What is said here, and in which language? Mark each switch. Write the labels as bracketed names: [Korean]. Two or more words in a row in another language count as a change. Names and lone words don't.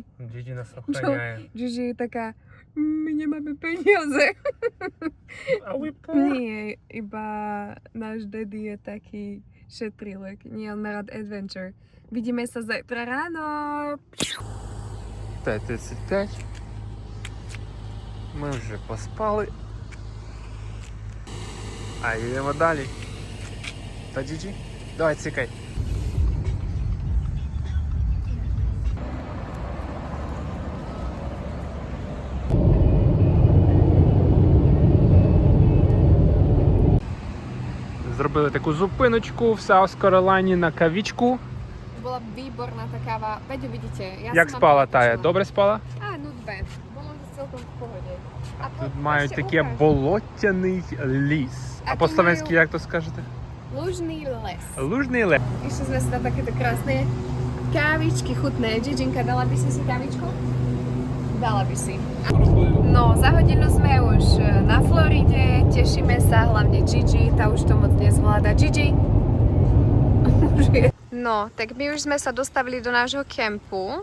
[Slovak] Gigi nás ochraňuje. Gigi je taká, my nemáme peniaze. A Nie, iba náš daddy je taký šetrilek. Nie, on má rád adventure. Vidíme sa zajtra ráno. 5:35. [Ukrainian] Ми вже поспали. А йдемо далі. Та Gigi? Давай, цікай. Зробили таку зупиночку в Саус-Каролайні на кавічку. [Slovak] Bola výborná tá káva. Veď uvidíte. [Ukrainian] Як спала Тая? Добре спала? [Slovak] Ну dve. Bolo celkom v pohode. [Ukrainian] Тут мають таке болотяний ліс. А по-словенськи як то скажете? [Slovak] Lužný les. [Ukrainian] Лужний лес. [Slovak] Išli sme si na takéto krásne kávičky chutné. Giginka, dala by si kávičku? Dala by si. No, za hodinu sme už na Floride. Tešíme sa, hlavne Gigi. Tá už to moc nezvláda. Gigi? No, tak my už sme sa dostavili do nášho kempu.